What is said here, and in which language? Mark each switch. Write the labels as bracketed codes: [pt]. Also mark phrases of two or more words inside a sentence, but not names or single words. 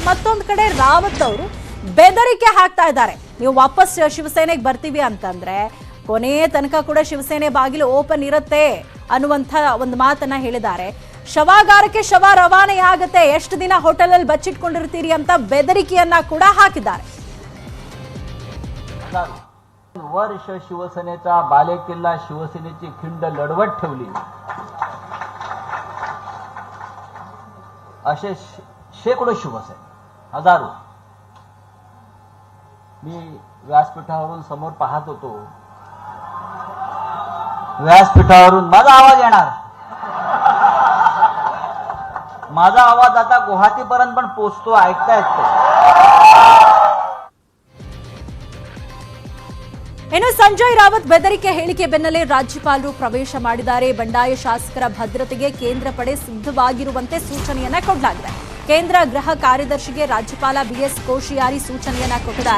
[kn] ಮತ್ತೊಂದು ಕಡೆ ರಾವತ್ ಅವರು ಬೆದರಿಕೆ ಹಾಕ್ತಾ ಇದ್ದಾರೆ. ನೀವು ವಾಪಸ್ ಶಿವಸೇನೆಗೆ ಬರ್ತೀವಿ ಅಂತಂದ್ರೆ ಕೊನೆ ತನಕ ಕೂಡ ಶಿವಸೇನೆ ಬಾಗಿಲು ಓಪನ್ ಇರುತ್ತೆ ಅನ್ನುವಂಥ ಒಂದು ಮಾತನ್ನ ಹೇಳಿದ್ದಾರೆ. ಶವಾಗಾರಕ್ಕೆ ಶವ ರವಾನೆಯಾಗತ್ತೆ, ಎಷ್ಟು ದಿನ ಹೋಟೆಲಲ್ಲಿ ಬಚ್ಚಿಟ್ಕೊಂಡಿರ್ತೀರಿ ಅಂತ ಬೆದರಿಕೆಯನ್ನ ಕೂಡ ಹಾಕಿದ್ದಾರೆ. [mr] वर्ष शिवसेनेचा बालेकिल्ला, शिवसेनेची खिंड लढवत ठेवली असे शेकडो शिवसैनिक, हजारो. मी व्यासपीठावरून समोर पाहत होतो. व्यासपीठावरून माझा आवाज येणार, माझा आवाज आता गुवाहाटीपर्यंत पण पोहोचतो, ऐकता येतो. [kn] ಇನ್ನು ಸಂಜಯ್ ರಾವತ್ ಬೆದರಿಕೆ ಹೇಳಿಕೆ ಬೆನ್ನಲ್ಲೇ ರಾಜ್ಯಪಾಲರು ಪ್ರವೇಶ ಮಾಡಿದ್ದಾರೆ. ಬಂಡಾಯ ಶಾಸಕರ ಭದ್ರತೆಗೆ ಕೇಂದ್ರ ಪಡೆ ಸಿದ್ಧವಾಗಿರುವಂತೆ ಸೂಚನೆಯನ್ನ ಕೊಡಲಾಗಿದೆ. ಕೇಂದ್ರ ಗೃಹ ಕಾರ್ಯದರ್ಶಿಗೆ ರಾಜ್ಯಪಾಲ ಬಿಎಸ್ ಕೋಶಿಯಾರಿ ಸೂಚನೆಯನ್ನ ಕೊಟ್ಟಿದ್ದಾರೆ.